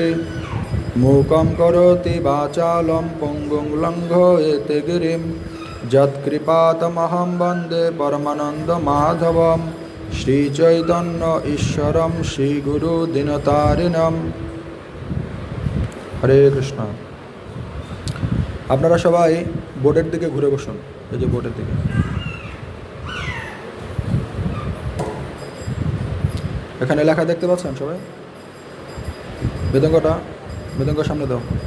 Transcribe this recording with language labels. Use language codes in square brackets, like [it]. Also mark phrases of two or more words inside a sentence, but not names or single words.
[sa] मूकं करोति वाचालं पङ्गुं लङ्घयते गिरिं यत्कृपातमहं वन्दे परमानन्दमाधवम्। श्रीचैतन्य ईश्वरं श्रीगुरु दीनतारिणं। हरे कृष्ण। [bn] আপনারা সবাই বোর্ডের দিকে ঘুরে বসুন, এই যে বোর্ডের দিকে। এখানে লেখা দেখতে পাচ্ছেন সবাই? মৃদঙ্গ সামনে দাও।